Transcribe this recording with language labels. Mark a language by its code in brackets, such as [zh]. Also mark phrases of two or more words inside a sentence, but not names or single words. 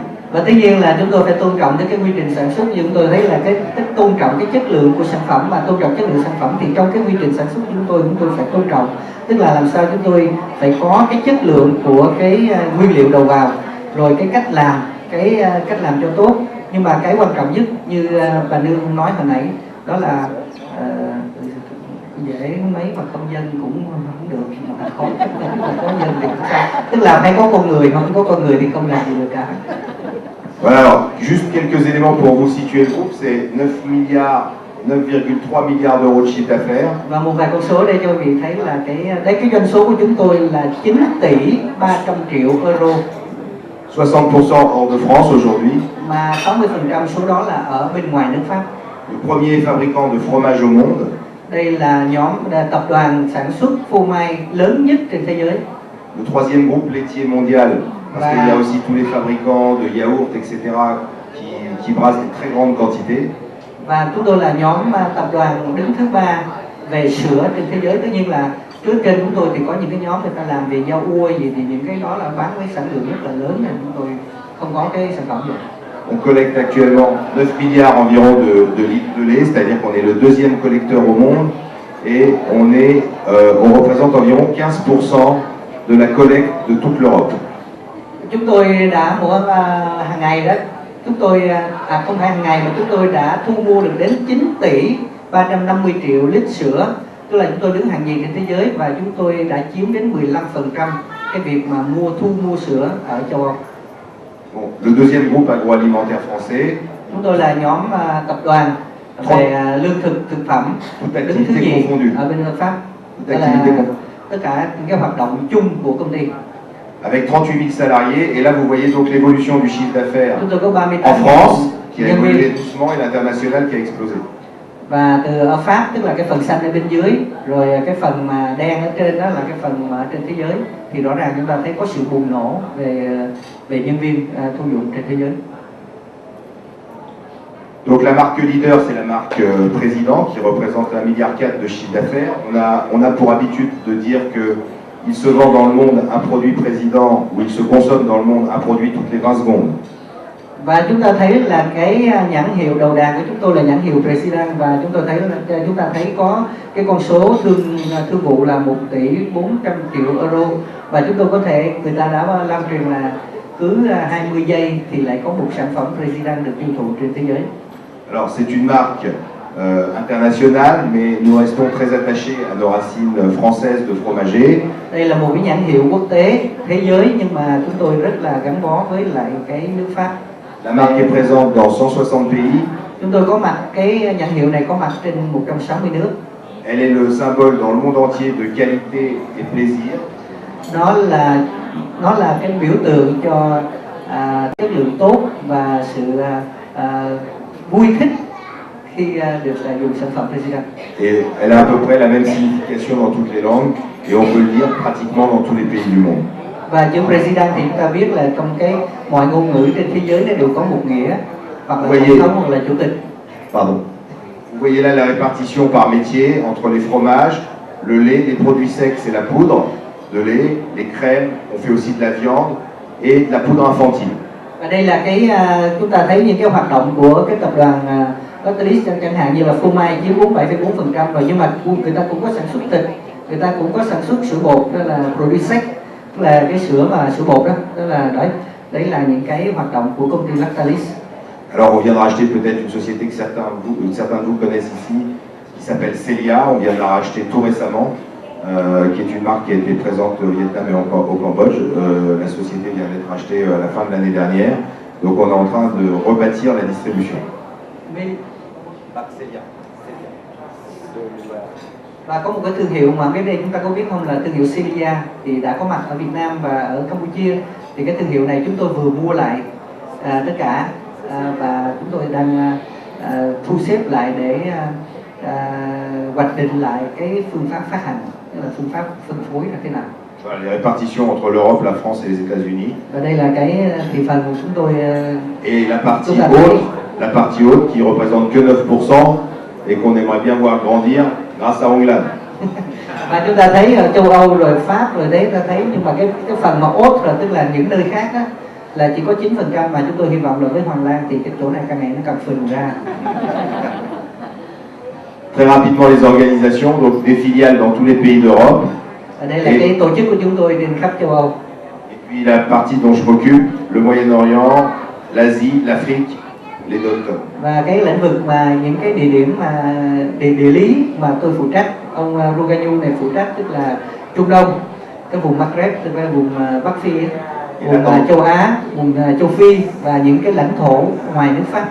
[vi] Và tất nhiên là chúng tôi phải tôn trọng đến cái quy trình sản xuất, nhưng chúng tôi thấy là cái tôn trọng cái chất lượng của sản phẩm, và tôn trọng chất lượng sản phẩm thì trong cái quy trình sản xuất chúng tôi phải tôn trọng, tức là làm sao chúng tôi phải có cái chất lượng của cái nguyên liệu đầu vào, rồi cái cách làm cho tốt. Nhưng mà cái quan trọng nhất như bà Nương nói hồi nãy đó là dễ mấy mà công dân cũng không được, mà khó có nhân thì cũng sao, tức là phải có con người, không có con người thì không làm gì được cả. [fr] Voilà, alors, juste quelques éléments pour vous situer le groupe, c'est 9,3 milliards d'euros de chiffre d'affaires. [vi] Và một vài con số đây cho quý vị thấy là cái doanh số của chúng tôi là 9 tỷ 300 triệu euro. [fr] 60% hors de France aujourd'hui. [vi] Mà 60% số đó là ở bên ngoài nước Pháp. [fr] Le premier fabricant de fromage au monde. [vi] Đây là tập đoàn sản xuất phô mai lớn nhất trên thế giới. [fr] Le troisième groupe laitier mondial, parce qu'il y a aussi tous les fabricants de yaourts, etc., qui brassent des très grandes quantités. [vi] Và chúng tôi là nhóm tập đoàn đứng thứ 3 về sữa trên thế giới. Tất nhiên là trước trên chúng tôi thì có những cái nhóm người ta làm về rau ua gì, thì những cái đó là bán với sản lượng rất là lớn, nên chúng tôi không có cái sản phẩm gì. [fr] On collecte actuellement 9 milliards environ de litres de lait, c'est-à-dire qu'on est le deuxième collecteur au monde et on représente environ 15% de la collecte de toute l'Europe. [vi] Chúng tôi đã hàng ngày đó, chúng tôi không phải hàng ngày mà chúng tôi đã thu mua được đến 9 tỷ 350 triệu lít sữa, tức là chúng tôi đứng hàng nhì trên thế giới và chúng tôi đã chiếm đến 15% cái việc mà thu mua sữa ở châu Âu. [fr] Bon, le deuxième groupe agroalimentaire français. [vi] Chúng tôi là nhóm tập đoàn về lương thực thực phẩm đứng thứ nhì ở bên Pháp. Đó là tất cả những cái hoạt động chung của công ty. [fr] Avec 38 000 salariés, et là vous voyez donc l'évolution du chiffre d'affaires en France qui a évolué doucement et l'international qui a explosé. [vi] Và ở Pháp, tức là cái phần xanh ở bên dưới, rồi cái phần mà đen ở trên đó là cái phần mà trên thế giới, thì rõ ràng chúng ta thấy có sự bùng nổ về nhân viên thu dụng trên thế giới. [fr] Donc la marque leader, c'est la marque Président qui représente 1,4 milliard de chiffre d'affaires. On a pour habitude de dire que il se vend dans le monde un produit Président ou il se consomme dans le monde un produit toutes les 20 secondes. [vi] Và chúng ta thấy là cái nhãn hiệu đầu đàn của chúng tôi là nhãn hiệu President, và chúng ta thấy có cái con số thương vụ là 1 tỷ 400 triệu euro, và chúng tôi có thể, người ta đã lan truyền là cứ 20 giây thì lại có một sản phẩm President được tiêu thụ trên thế giới. [fr] Alors c'est une marque internationale, mais nous restons très attachés à nos racines françaises de fromager. [vi] Đây là một cái nhãn hiệu quốc tế thế giới, nhưng mà chúng tôi rất là gắn bó với lại cái nước Pháp. [fr] La marque est présente dans 160 pays. [vi] Chúng tôi có mặt, cái nhãn hiệu này có mặt trên 160 nước. [fr] Elle est le symbole dans le monde entier de qualité et plaisir. [vi] Nó là cái biểu tượng cho chất lượng tốt và sự vui thích khi được dùng sản phẩm President. [fr] Et elle a à peu près la même signification dans toutes les langues et on peut le lire pratiquement dans tous les pays du monde. [vi] Và chữ President thì chúng ta biết là trong mọi ngôn ngữ trên thế giới nó đều có một nghĩa, hoặc là tổng thống hoặc là chủ tịch. [fr] Pardon. Vous voyez là la répartition par métier entre les fromages, le lait, les produits secs, c'est la poudre de lait, les crèmes, on fait aussi de la viande et de la poudre infantile. [vi] Và đây là chúng ta thấy những cái hoạt động của cái tập đoàn Lactalis, chẳng hạn như là phô mai chiếm 47,4%, rồi nhưng mà người ta cũng có sản xuất thịt, người ta cũng có sản xuất sữa bột, đó là [fr] produce sec, [vi] tức là cái sữa bột đó, tức là đấy là những cái hoạt động của công ty Lactalis. [fr] Alors on vient de racheter peut-être une société que certains de vous connaissent ici, qui s'appelle Celia. On vient de la racheter tout récemment, qui est une marque qui a été présente au Vietnam et au Cambodge. La société vient d'être rachetée à la fin de l'année dernière, donc on est en train de rebâtir la distribution. [vi] Và có một cái thương hiệu mà cái đây chúng ta có biết không, là thương hiệu Celia, thì đã có mặt ở Việt Nam và ở Campuchia. Thì cái thương hiệu này chúng tôi vừa mua lại tất cả, và chúng tôi đang thu xếp lại để hoạch định lại cái phương pháp phát hành, tức là phương pháp phân phối là thế nào. [fr] Voilà, les répartitions entre l'Europe, la France et les États-Unis. [vi] Và đây là cái thị phần của chúng tôi. [fr] Et la partie haute qui représente que 9% et qu'on aimerait bien voir grandir grâce à Onglan. [vi] Và chúng ta thấy ở châu Âu rồi Pháp rồi đấy, ta thấy, nhưng mà cái phần mà ốt rồi, tức là những nơi khác đó, là chỉ có 9%, mà chúng tôi hy vọng là với Hoàng Lan thì cái chỗ này càng ngày nó càng phình ra. [fr] Très rapidement les organisations, donc des filiales dans tous les pays d'Europe. [vi] Đây là cái tổ chức của chúng tôi trên khắp châu Âu. [fr] Et puis la partie dont je m'occupe, le Moyen-Orient, l'Asie, l'Afrique, [vi] Và cái lĩnh vực mà những cái địa điểm mà địa lý mà tôi phụ trách Ông Rouganou này phụ trách tức là Trung Đông, cái vùng Maghreb, tức là vùng Bắc Phi, vùng châu Á, vùng châu Phi và những cái lãnh thổ ngoài nước Pháp.